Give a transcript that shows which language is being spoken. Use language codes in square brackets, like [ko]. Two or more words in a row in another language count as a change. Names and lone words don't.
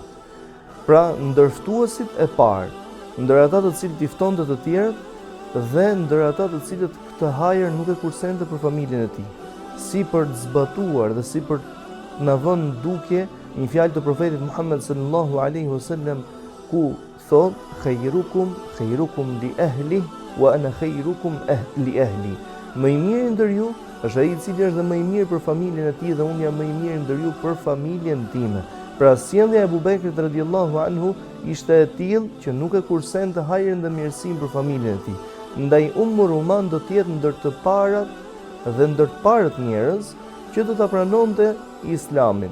[sq] Pra ndër ftuesit e parë, ndër ata të cilët i ftonte të tjerët dhe ndër ata të cilët këtë hajër nuk e kursente për familjen e tij. Si për të zbatuar dhe si për na vënë dukje një fjalë të profetit Muhammed [ar] صلى الله عليه وسلم, [sq] ku thot [ar] خيركم لأهلي وأنا خيركم لأهلي. [sq] Më i miri ndër ju është ai i cili është dhe më i mirë për familjen e tij dhe unë jam më i miri ndër ju për familjen time. Pra sjellja e Ebu Bekrit [ar] رضي الله عنه [sq] ishte e tillë që nuk e kursente hajrin dhe mirësinë për familjen e tij. Ndaj Ruman do të jetë ndër të parat dhe ndër të parët njerëz që do ta pranonte Islamin.